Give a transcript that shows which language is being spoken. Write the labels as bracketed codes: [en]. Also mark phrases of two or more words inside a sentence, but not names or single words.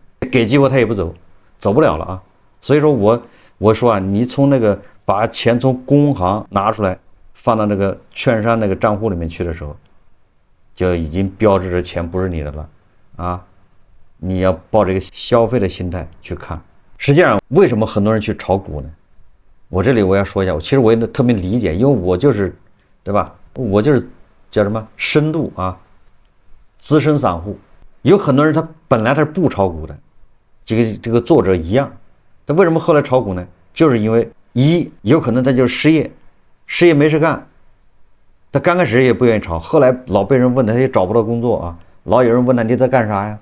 [zh] 給機會他也不走，走不了了啊。所以說我說啊，你從那個把錢從工行拿出來放到那個券商那個賬戶裡面去的時候，就已經標誌着錢不是你的了啊。你要抱這個消費的心態去看。實際上，為什麼很多人去炒股呢？我這裡我要說一下，其實我也特別理解，因為我就是對吧？我就是叫什麼深度啊，資深散戶。有很多人他本來他是不炒股的，這個作者一樣，他為什麼後來炒股呢？就是因為有可能他就是失業沒事幹，他剛開始也不願意炒，後來老被人問他也找不到工作啊，老有人問他你在幹啥呀？